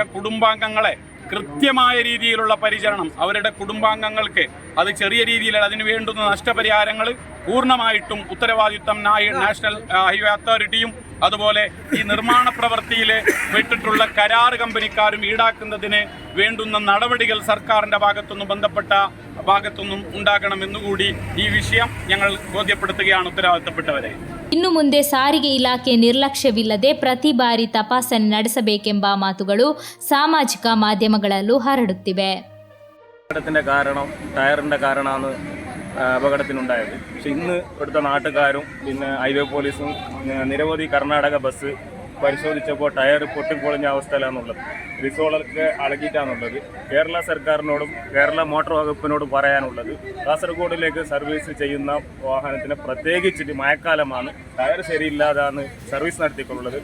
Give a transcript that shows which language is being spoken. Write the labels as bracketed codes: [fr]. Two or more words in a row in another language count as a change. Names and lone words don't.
[ml] കുടുംബാംഗങ്ങളെ കൃത്യമായ രീതിയിലുള്ള പരിചരണം, അവരുടെ കുടുംബാംഗങ്ങൾക്ക് അത് ചെറിയ രീതിയിൽ അതിന് വേണ്ടുന്ന നഷ്ടപരിഹാരങ്ങൾ പൂർണ്ണമായിട്ടും ഉത്തരവാദിത്വം നാഷണൽ ഹൈവേ അതോറിറ്റിയും അതുപോലെ ഈ നിർമ്മാണ പ്രവൃത്തിയിൽ പെട്ടിട്ടുള്ള കരാർ കമ്പനിക്കാരും ഈടാക്കുന്നതിന് വേണ്ടുന്ന നടപടികൾ സർക്കാരിൻ്റെ ഭാഗത്തുനിന്നും ബന്ധപ്പെട്ട ഭാഗത്തുനിന്നും ഉണ്ടാകണമെന്നുകൂടി ഈ വിഷയം ഞങ്ങൾ ബോധ്യപ്പെടുത്തുകയാണ് ഉത്തരവാദിത്തപ്പെട്ടവരെ. [kn] ಇನ್ನು ಮುಂದೆ ಸಾರಿಗೆ ಇಲಾಖೆ ನಿರ್ಲಕ್ಷ್ಯವಿಲ್ಲದೆ ಪ್ರತಿ ಬಾರಿ ತಪಾಸಣೆ ನಡೆಸಬೇಕೆಂಬ ಮಾತುಗಳು ಸಾಮಾಜಿಕ ಮಾಧ್ಯಮಗಳಲ್ಲೂ ಹರಡುತ್ತಿವೆ. [ml] അപകടത്തിൻ്റെ കാരണം ടയറിൻ്റെ കാരണമാണ് അപകടത്തിനുണ്ടായത്. പക്ഷെ ഇന്ന് ഇവിടുത്തെ നാട്ടുകാരും പിന്നെ ഹൈവേ പോലീസും നിരവധി കർണാടക ബസ് പരിശോധിച്ചപ്പോൾ ടയർ പൊട്ടിപ്പൊളിഞ്ഞ അവസ്ഥയിലാണുള്ളത്. റിസോളൊക്കെ അളകിയിട്ടാണുള്ളത്. കേരള സർക്കാരിനോടും കേരള മോട്ടോർ വകുപ്പിനോടും പറയാനുള്ളത്, കാസർഗോഡിലേക്ക് സർവീസ് ചെയ്യുന്ന വാഹനത്തിന് പ്രത്യേകിച്ചിട്ട് മഴക്കാലമാണ്, ടയർ ശരിയില്ലാതാണ് സർവീസ് നടത്തിക്കൊള്ളുള്ളത്.